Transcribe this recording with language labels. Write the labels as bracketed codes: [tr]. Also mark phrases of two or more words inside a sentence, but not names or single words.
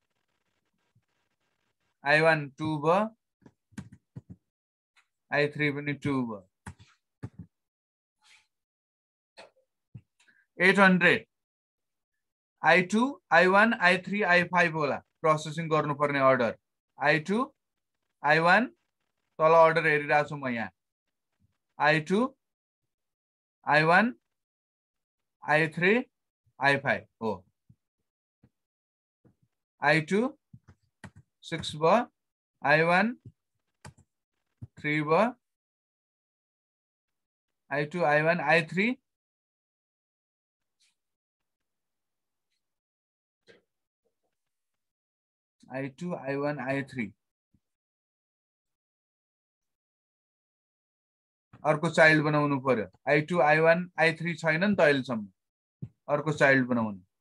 [ne] I1 2 भयो I3 पनि 2 भयो 800 I2 I1 I3 I5 होला प्रोसेसिङ गर्नुपर्ने अर्डर I2 I1 तल अर्डर हेरिरहेको छु म यहाँ I2 I1 I3 I5 हो I2 6 भयो I1 3 भयो I2 I1 I3 I2 I1 I3 अर्को चाइल्ड बनाउनु पर्यो I2 I1 I3 छैन नि त अहिलेसम्म अर्को चाइल्ड बनाउनु